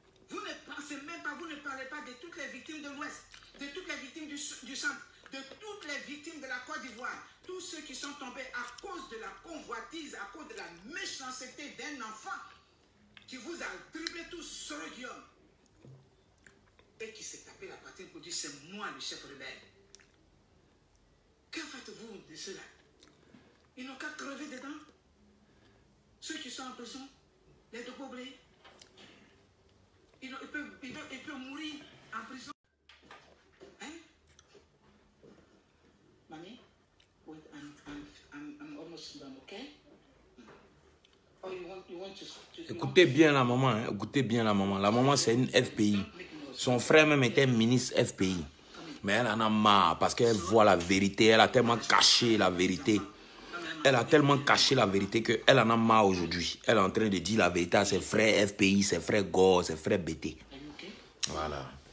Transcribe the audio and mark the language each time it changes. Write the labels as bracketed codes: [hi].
[fr] Vous ne pensez même pas, vous ne parlez pas de toutes les victimes de l'Ouest, de toutes les victimes du centre, de toutes les victimes de la Côte d'Ivoire, tous ceux qui sont tombés à cause de la convoitise, à cause de la méchanceté d'un enfant qui vous a dribblé tous sur le Guillaume et qui s'est tapé la poitrine pour dire c'est moi le chef rebelle. Que faites-vous de cela? Ils n'ont qu'à crever dedans. Ceux qui sont en prison, les Dogoblés, ils peuvent mourir en prison. Hein? [en] Mamie, wait, I'm almost done, okay? Oh, you want to [fr] Écoutez bien la maman, hein? Écoutez bien la maman. La maman, c'est une FPI. Son frère même était ministre FPI. Mais elle en a marre parce qu'elle voit la vérité. Elle a tellement caché la vérité. Elle a tellement caché la vérité qu'elle en a marre aujourd'hui. Elle est en train de dire la vérité à ses frères FPI, ses frères Gore, ses frères BT. Voilà.